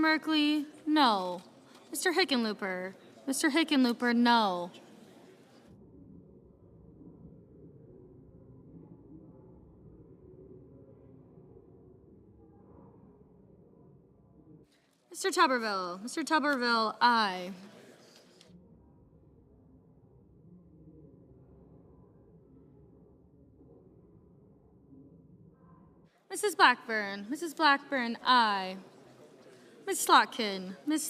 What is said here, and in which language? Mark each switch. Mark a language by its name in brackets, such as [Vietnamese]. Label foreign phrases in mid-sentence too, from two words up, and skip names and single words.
[English] Merkley, no. Mr. Hickenlooper. Mr. Hickenlooper, no. Mr. Tuberville. Mr. Tuberville, aye. Mrs. Blackburn. Mrs. Blackburn, aye. Ms. Slotkin. Ms.